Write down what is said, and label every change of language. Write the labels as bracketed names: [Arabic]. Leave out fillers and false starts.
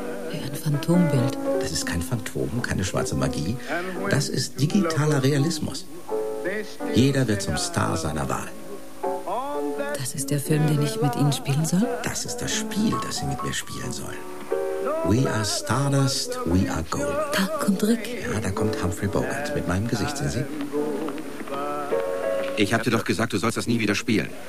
[German] Wie ein Phantombild. Das ist kein Phantom, keine schwarze Magie. Das ist digitaler Realismus. Jeder wird zum Star seiner Wahl. Das ist der Film, den ich mit Ihnen spielen soll? Das ist das Spiel, das Sie mit mir spielen sollen. [English] We are Stardust, we are gold. [German] Da kommt Rick. Ja, da kommt Humphrey Bogart mit meinem Gesicht, sehen Sie? Ich hab dir doch gesagt, du sollst das nie wieder spielen.